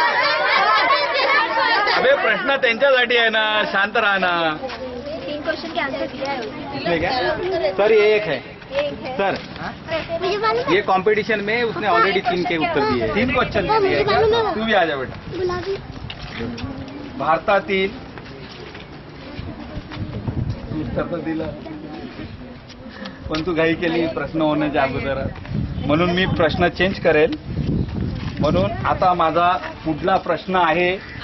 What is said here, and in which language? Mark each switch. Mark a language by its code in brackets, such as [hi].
[mr] अबे प्रश्न त्यांच्यासाठी आहे ना, शांत राहा ना. [hi] 3 क्वेश्चन के आंसर दिया है. ठीक है सर, ये एक है सर. ये कंपटीशन में उसने ऑलरेडी 3 के उत्तर दिए. 3 क्वेश्चन दिए. तू भी आ जा बेटा. [mr] भारतातील तू उत्तर तर दिलं, पण तू घाई केली प्रश्न होण्याच्या अगोदर, म्हणून मी प्रश्न चेंज करेल. म्हणून आता माझा पुढला प्रश्न आहे.